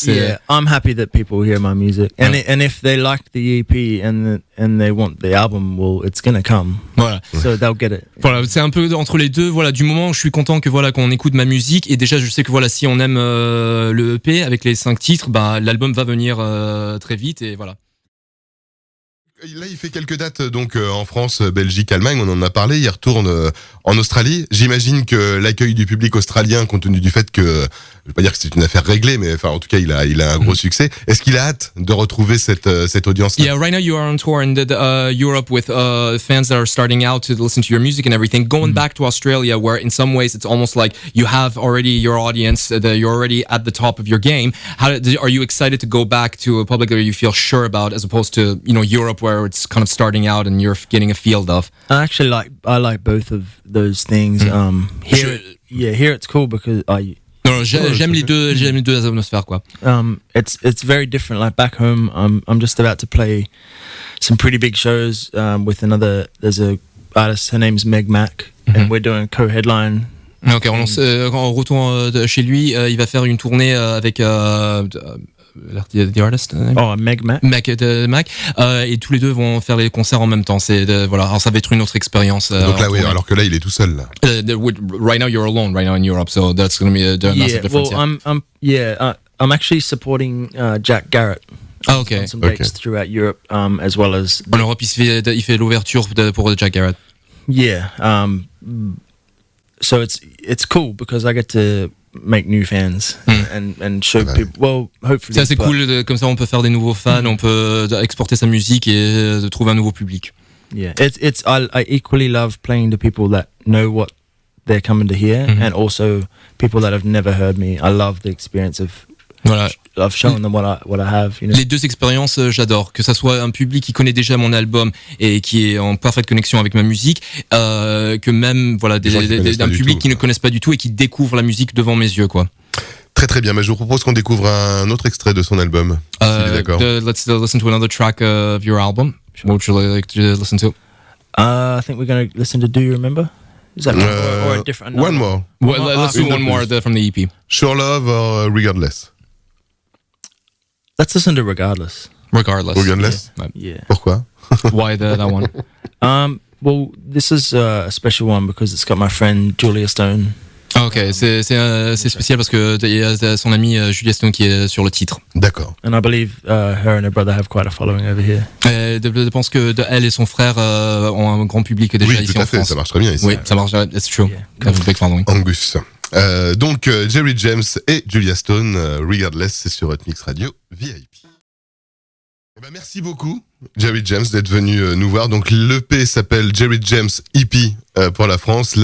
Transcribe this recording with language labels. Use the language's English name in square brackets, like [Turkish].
[English] Yeah, I'm happy that people hear my music, and if they like the EP and they want the album, well, it's gonna come. [French] Voilà. [English] So they'll get it. [French] Voilà, c'est un peu entre les deux. Voilà, du moment où je suis content que qu'on écoute ma musique, et déjà je sais que si on aime le EP avec les 5 titres, l'album va venir très vite, et voilà. Là, il fait quelques dates donc en France, Belgique, Allemagne, on en a parlé. Il retourne en Australie. J'imagine que l'accueil du public australien, compte tenu du fait que, je vais pas dire que c'est une affaire réglée, mais enfin en tout cas il a un gros succès. Est-ce qu'il a hâte de retrouver cette audience-là? [English] Yeah, right now you are on tour in Europe with fans that are starting out to listen to your music and everything. Going back to Australia, where in some ways it's almost like you have already your audience, you're already at the top of your game. Are you excited to go back to a public that you feel sure about, as opposed to Europe, where it's kind of starting out and you're getting a field of? I like both of those things. Here it's cool because [French] j'aime les deux atmosphères, quoi. [English] It's very different. Like back home, I'm just about to play some pretty big shows with there's a artist, her name's Meg Mac, and we're doing co-headline. [French] Ok, on retourne chez lui, il va faire une tournée avec [English] the artist name? Oh, Meg Mac. [French] Mac, et tous les deux vont faire les concerts en même temps. Alors ça va être une autre expérience. Donc là, oui, alors que là, il est tout seul, là. [English] Right now, you're alone right now in Europe, so that's going to be a massive difference. Well, I'm actually supporting Jack Garrett. Ah, ok. On some dates throughout Europe, as well as. [French] En Europe, il fait l'ouverture pour Jack Garrett. [English] Yeah. So it's cool because I get to make new fans and show people. Well, hopefully. [French] C'est assez cool, comme ça on peut faire des nouveaux fans, on peut exporter sa musique et trouver un nouveau public. [English] Yeah, I equally love playing to people that know what they're coming to hear, and also people that have never heard me. I love the experience of [French] Voilà. [English] I've shown them what I have. You know? [French] Les deux expériences, j'adore. Que ça soit un public qui connaît déjà mon album et qui est en parfaite connexion avec ma musique, que même voilà d'un public qui ne connaissent pas du tout et qui découvre la musique devant mes yeux, quoi. Très très bien. Mais je vous propose qu'on découvre un autre extrait de son album. Si vous êtes d'accord. [English] Let's listen to another track of your album. What would you like to listen to? I think we're going to listen to Do You Remember? Is that or a different? One more. Well, let's do one more from the EP. Sure Love or Regardless? Let's listen to Regardless. Regardless? Yeah. [French] Pourquoi? [English] Why that one? Well, this is a special one because it's got my friend Julia Stone. [French] Ah, ok, c'est spécial parce que il y a son amie Julia Stone qui est sur le titre. D'accord. [English] And I believe her and her brother have quite a following over here. [French] Je pense que elle et son frère ont un grand public déjà ici en France. Oui, tout à fait, ça marche très bien ici. Oui, ça marche, [English] it's true. Yeah. Big following. Angus. [French] Donc, Jarryd James et Julia Stone, Regardless, c'est sur Hotmixradio VIP. Eh ben, merci beaucoup, Jarryd James, d'être venu nous voir. Donc, l'EP s'appelle Jarryd James EP pour la France.